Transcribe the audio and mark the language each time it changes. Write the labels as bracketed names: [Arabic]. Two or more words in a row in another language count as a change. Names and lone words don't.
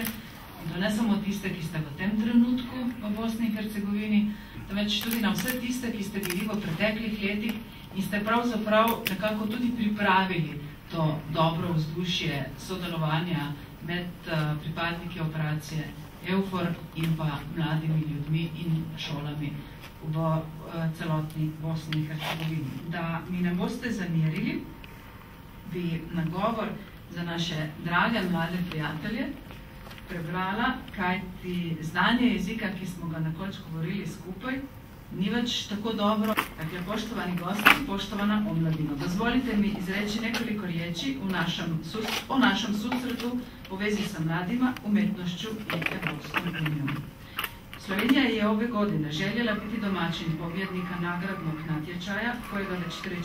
[Slovenian] in to ne samo tiste, ki ste v tem trenutku v Bosni in Hercegovini, temveč tudi na vse tiste, ki ste bili v preteklih letih in ste pravzaprav nekako tudi pripravili to dobro vzdušje sodelovanja med pripadniki operacije EUFOR in pa mladimi ljudmi in šolami v celotni Bosni in Hercegovini. Da mi ne boste zamerili, bi nagovor za naše drage mlade prijatelje prebrala, kajti znanje jezika, ki smo ga nekoč govorili skupaj, ni več tako dobro. [Croatian] Dakle, poštovani gosti, poštovana omladino, dozvolite mi izreći nekoliko riječi o našem susretu u vezi sa mladima, umjetnošću i Evropskom unijom. Slovenija je ove godine željela biti domaćin pobjednika nagradnog natječaja kojega već 3.